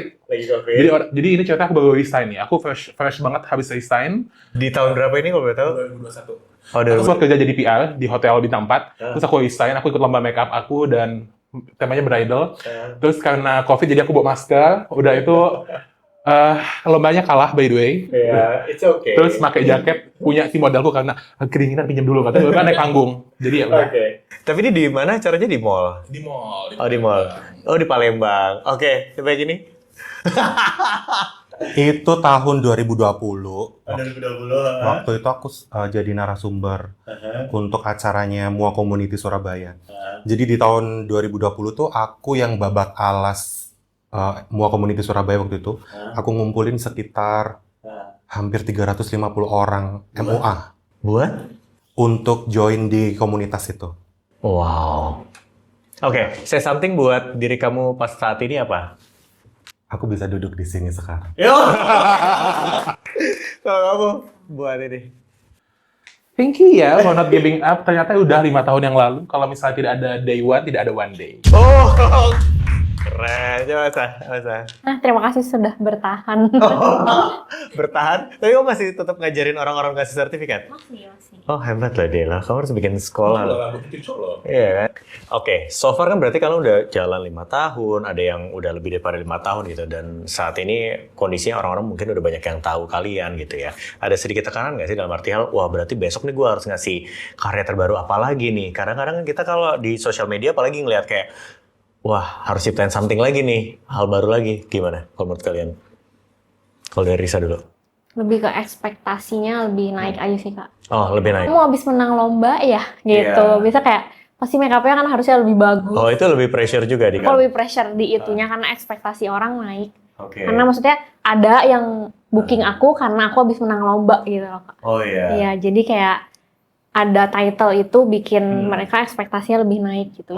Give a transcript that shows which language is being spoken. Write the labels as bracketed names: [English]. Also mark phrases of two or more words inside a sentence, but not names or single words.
[Indonesian] Jadi ini ceritanya aku baru resign nih. Aku fresh banget habis resign. Di tahun berapa ini kalau boleh tahu? 2021. Oh, Aku sempat kerja jadi PR di hotel bintang 4. Terus aku resign, aku ikut lomba makeup aku dan temanya bridal. Terus karena COVID jadi aku bawa masker. Udah itu lombanya kalah [English] by the way. It's okay. [Indonesian] Terus pakai jaket punya si modelku karena kedinginan pinjam dulu katanya kan naik panggung. Jadi ya udah. Tapi ini di mana acaranya di mall? Di mall. Oh di mall. Oh di Palembang. Oke, coba gini. Itu tahun 2020. 2020. Waktu itu aku jadi narasumber untuk acaranya MUA Community Surabaya. Jadi di tahun 2020 tuh aku yang babak alas MUA Community Surabaya waktu itu. Aku ngumpulin sekitar hampir 350 orang MUA. Buat? Untuk join di komunitas itu. Wow. Oke, [English] say something [Indonesian] buat diri kamu pas saat ini apa? Aku bisa duduk di sini sekarang. Kalau kamu buat ini. [English] Thank you ya for not giving up. [Indonesian] Ternyata udah 5 tahun yang lalu. Kalau misalnya tidak ada [English] day one, [Indonesian] tidak ada [English] one day. [Indonesian] Oh, keren. Coba Sah. Nah, terima kasih sudah bertahan. Bertahan. Tapi kamu masih tetap ngajarin orang-orang kasih sertifikat? Masih. Oh, hebat lah Dela. Kamu harus bikin sekolah loh. Iya kan? Oke, [English] so far [Indonesian] kan berarti kalian udah jalan 5 tahun, ada yang udah lebih daripada 5 tahun gitu, dan saat ini kondisinya orang-orang mungkin udah banyak yang tahu kalian gitu ya. Ada sedikit tekanan nggak sih dalam arti hal, wah berarti besok nih gue harus ngasih karya terbaru apa lagi nih? Kadang-kadang kan kita kalau di sosial media apalagi ngelihat kayak, wah harus ciptain something lagi nih, hal baru lagi. Gimana kalau menurut kalian? Kalau dari Risa dulu. Lebih ke ekspektasinya lebih naik aja sih, Kak. Oh, lebih naik. Kamu habis menang lomba ya, gitu. Bisa kayak, pasti make-up-nya kan harusnya lebih bagus. Oh, itu lebih pressure juga di Aku kamu? lebih pressure di itunya karena ekspektasi orang naik. Oke. Karena maksudnya ada yang booking aku karena aku habis menang lomba gitu loh, Kak. Oh iya. Iya, jadi kayak ada title itu bikin mereka ekspektasinya lebih naik gitu.